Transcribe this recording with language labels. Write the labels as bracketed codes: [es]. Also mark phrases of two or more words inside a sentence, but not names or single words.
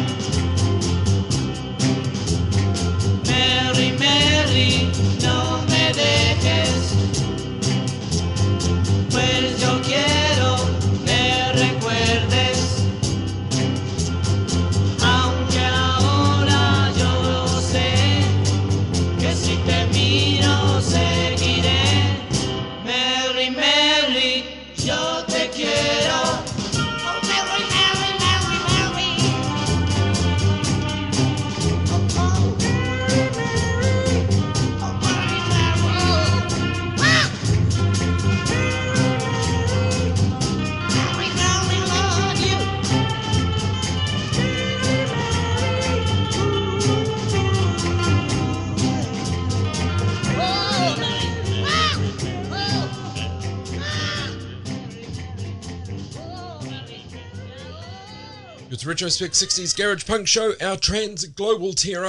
[es] Mary, Mary, no me dejes, pues yo quiero me recuerdes. Aunque ahora yo sé que si te miro seguiré. Mary, Mary, yo te quiero. Oh, Mary, Mary, Mary, Mary. Oh, oh, Mary, Mary. Oh, Mary, Mary. Ah! Mary, Mary, [en] love you. Oh, Mary. Ah! Oh. It's Retrospect 60s Garage Punk Show, our trans-global tear-up.